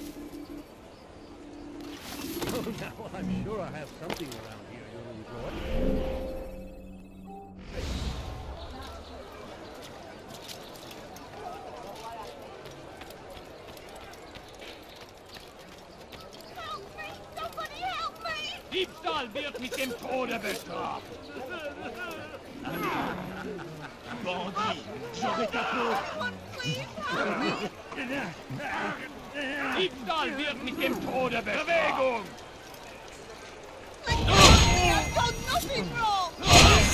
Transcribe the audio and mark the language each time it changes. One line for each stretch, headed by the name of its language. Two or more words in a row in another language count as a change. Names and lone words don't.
English: Oh, now I'm sure I have something around here you'll enjoy. Help me! Somebody help me!
German: Diebstahl wird mit dem Tode bestraft.
French: Bandit, j'aurai ta peau.
German: Diebstahl wird mit dem Tode bestraft. Bewegung!
English: I've done nothing wrong!